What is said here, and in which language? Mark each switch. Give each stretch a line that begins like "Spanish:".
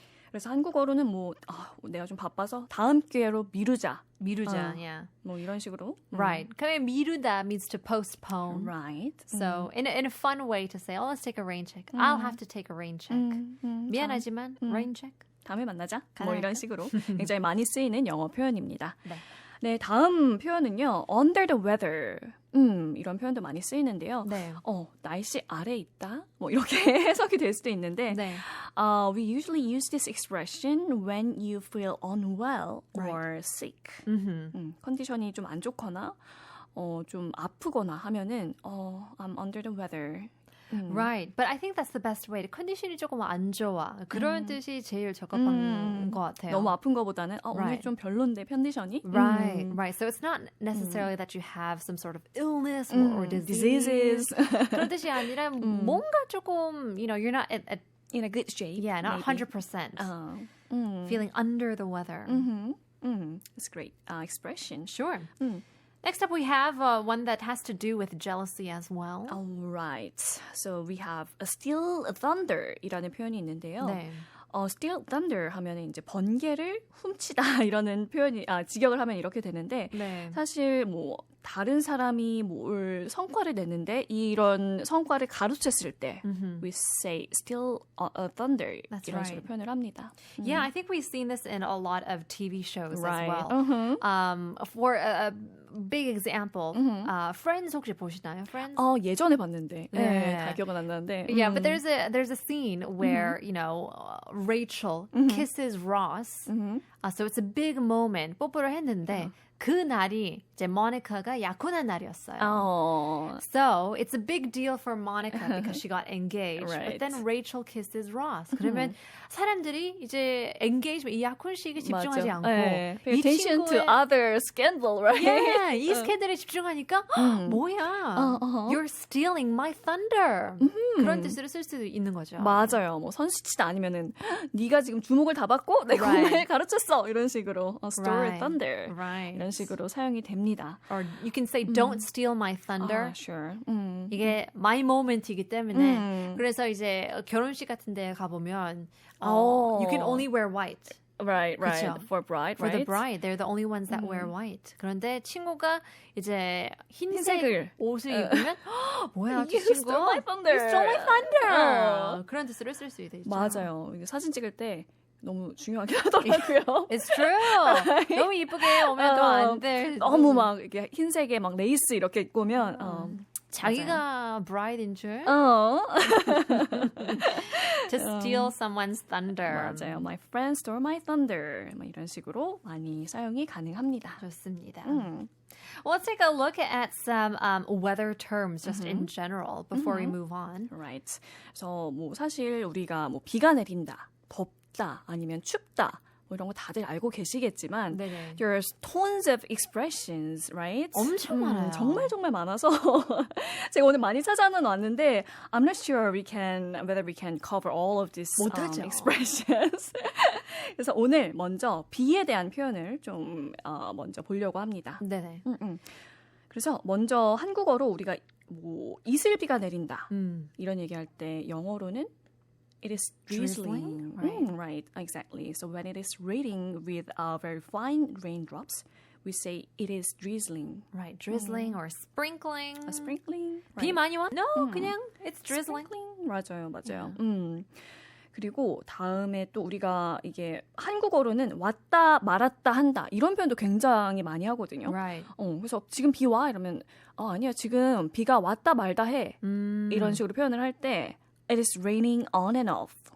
Korean: 그래서 한국어로는 뭐 내가 좀 바빠서 다음 기회로 미루자. 미루자, yeah. 뭐 이런 식으로.
English: Right. 그래, 미루다 means to postpone. Right. So in a fun way to say, oh, let's take a rain check. I'll have to take a rain check.
Korean: 미안하지만 rain check. 다음에 만나자. 뭐 가능할까? 이런 식으로 굉장히 많이 쓰이는 영어 표현입니다. 네. 네, 다음 표현은요.
English: Under the weather.
Korean: 이런 표현도 많이 쓰이는데요. 네. 날씨 아래 있다. 뭐 이렇게 해석이 될 수도 있는데 네.
English: we usually use this expression when you feel unwell or sick.
Korean: 컨디션이 좀 안 좋거나 좀 아프거나 하면은
English: I'm under the weather. Right. But I think that's the best way.
Korean: 컨디션이 조금 안 좋아. 그런 뜻이 제일 적합한 것 같아요. 너무 아픈 거보다는 오늘 좀 별론데 컨디션이.
English: Right, right. So it's not necessarily that you have some sort of illness or diseases.
Korean: 그런 뜻이 아니라 뭔가 조금,
English: you know, you're not at In a good shape. yeah, not maybe. 100% feeling under the weather. That's great expression. Sure. Next up, we have one that has to do with jealousy as well. All right. So we have a still thunder이라는
Korean: 표현이 있는데요. 네. still thunder 하면 이제 번개를 훔치다 이러는 표현이 직역을 하면 이렇게 되는데 네. 사실 뭐 다른 사람이 뭘 성과를 냈는데 이런 성과를 가로챘을 때
English: we say still thunder That's
Korean: 이런 식으로 표현을 합니다.
English: Yeah, I think we've seen this in a lot of TV shows Right. as well. For a big example, Friends
Korean: 혹시 보시나요?
English: Friends?
Korean: 예전에 봤는데 네. 다 기억은 안 나는데
English: Yeah, but there's a scene where you know Rachel kisses Ross. So it's a big moment.
Korean: 뽀뽀를 했는데 그 날이 이제 모니카가 약혼한 날이었어요.
English: Oh. So it's a big deal for Monica because she got engaged. Right. But then Rachel kisses Ross.
Korean: 그러면 사람들이 이제 engagement, 이 약혼식에 집중하지 맞아. 않고
English: 네. Pay
Korean: 이
English: attention to other scandal, right?
Korean: Yeah, 이 스캔들에 집중하니까 뭐야?
English: You're stealing my thunder.
Korean: 그런 뜻으로 쓸 수도 있는 거죠. 맞아요. 뭐 선수치다 아니면은 네가 지금 주목을 다 받고 내 공을 가르쳤어 이런 식으로 Store
English: Right. thunder Right.
Korean: 이런 식으로 사용이 됩니다.
English: Or you can say don't steal my thunder. Sure.
Korean: 이게
English: my moment
Korean: 이기 때문에 그래서 이제 결혼식 같은 데 가보면
English: you can only wear white. Right.
Korean: 그쵸?
English: For bride, For right? the bride, they're the only ones that wear white.
Korean: 그런데 친구가 이제 흰색 흰색을. 옷을 입으면 뭐야, 저
English: You
Korean: 친구?
English: stole my thunder. You stole my thunder.
Korean: 그런 뜻으로 쓸 수 있죠. 맞아요. 이게 사진 찍을 때 너무 중요하게 하더라고요.
English: It's true.
Korean: 너무 이쁘게 오면 또 안 돼. 너무 막 이렇게 흰색에 막 레이스 이렇게 입고 오면 자기가 bride인 줄.
English: To steal someone's thunder. 맞아요. My friend stole my thunder.
Korean: 뭐 이런 식으로 많이 사용이 가능합니다. 좋습니다.
English: Well, let's take a look at some weather terms just in general before we move on. Right.
Korean: 그래서 뭐 사실 우리가 뭐 비가 내린다, 덥다, 아니면 춥다. 뭐 이런 거 다들 알고 계시겠지만 네네.
English: there's tons of expressions, right?
Korean: 엄청 많아요. 정말 많아서 제가 오늘 많이 찾아는 왔는데
English: I'm not sure whether we can cover all of these
Korean: 못하죠.
English: expressions.
Korean: 그래서 오늘 먼저 비에 대한 표현을 좀 먼저 보려고 합니다. 네네. 그래서 먼저 한국어로 우리가 뭐 이슬비가 내린다 이런 얘기할 때 영어로는
English: It is drizzling. Right, exactly. So when it is raining with very fine raindrops, we say it is drizzling. Right, drizzling or sprinkling. Sprinkling.
Korean: 비 많이 와?
English: No,
Korean: 그냥
English: it's drizzling.
Korean: 맞아요. 그리고 다음에 또 우리가 이게 한국어로는 왔다 말았다 한다 이런 표현도 굉장히 많이 하거든요.
English: Right.
Korean: 그래서 지금 비 와 이러면 아니야 지금 비가 왔다 말다 해 이런 식으로 표현을 할 때
English: It is raining on and off.